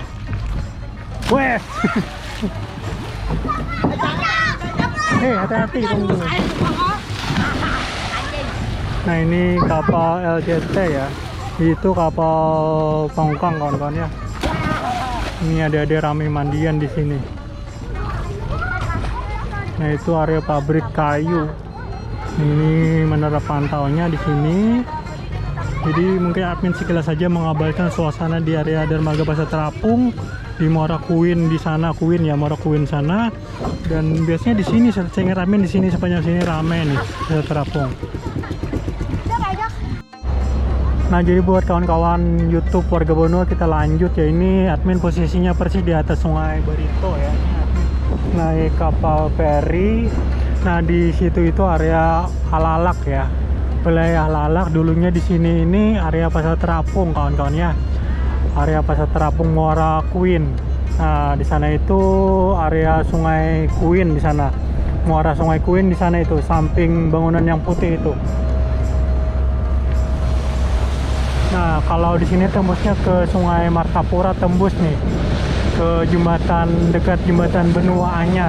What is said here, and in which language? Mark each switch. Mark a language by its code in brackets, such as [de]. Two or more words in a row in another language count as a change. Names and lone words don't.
[id] Wes. Hati-hati tunggu. Nah, ini kapal LCT ya. Itu kapal tongkang kawan-kawan ya. Ini ada rame mandian di sini. Nah itu area pabrik kayu. Ini menara pantaunya di sini. Jadi mungkin admin sekilas saja mengabarkan suasana di area dermaga Pasar Terapung, di Muara Kuin di sana, Kuin ya, Muara Kuin sana. Dan biasanya di sini saya ingat admin di sini sepanjang sini rame nih Pasar Terapung. Nah jadi buat kawan-kawan YouTube Warga Bono kita lanjut ya, ini admin posisinya persis di atas Sungai Barito ya. Naik kapal feri. Nah di situ itu area Halalak ya. Wilayah Halalak dulunya di sini ini area Pasar Terapung kawan-kawan ya. Area Pasar Terapung Muara Kuin. Nah di sana itu area Sungai Kuin di sana. Muara Sungai Kuin di sana itu samping bangunan yang putih itu. Nah, kalau di sini tembusnya ke Sungai Martapura, tembus nih ke jembatan, dekat jembatan Benua Anyar.